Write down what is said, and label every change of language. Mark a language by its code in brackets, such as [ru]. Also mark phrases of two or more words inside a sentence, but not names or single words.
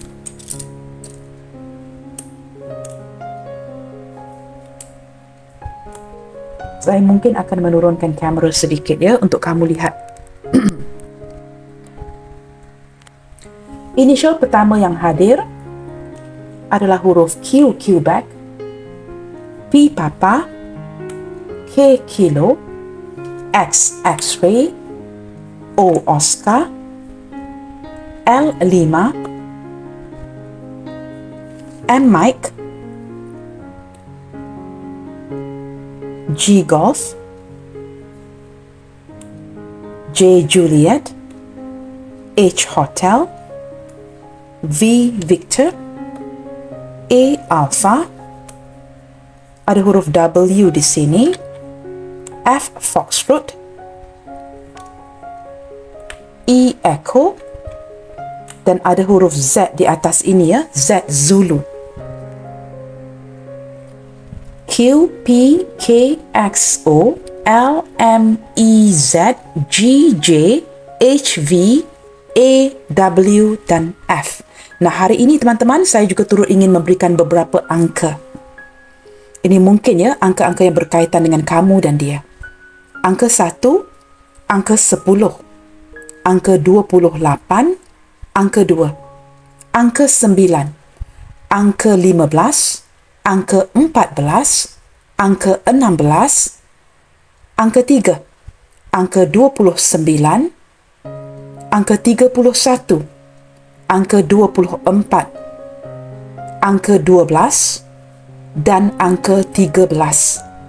[id] Saya mungkin akan menurunkan kamera sedikit ya untuk kamu lihat. Inisial pertama yang hadir adalah huruf Q, Quebec, P, Papa, K, Kilo, X, X-ray, O, Oscar, L, Lima, M, Mike, G, Golf, J, Juliet, H, Hotel, V, Victor, A, Alpha, ada huruf W di sini, F, Foxtrot, E, Echo, dan ada huruf Z di atas ini ya, Z, Zulu. Q, P, K, X, O, L, M, E, Z, G, J, H, V, A, W, dan F. Nah, hari ini teman-teman, saya juga turut ingin memberikan beberapa angka. Ini mungkin ya, angka-angka yang berkaitan dengan kamu dan dia. Angka 1, angka 10, angka 28, angka 2, angka 9, angka 15, angka 14, angka 16, angka 3, angka 29, angka 31, angka 24, angka 12, dan angka 13.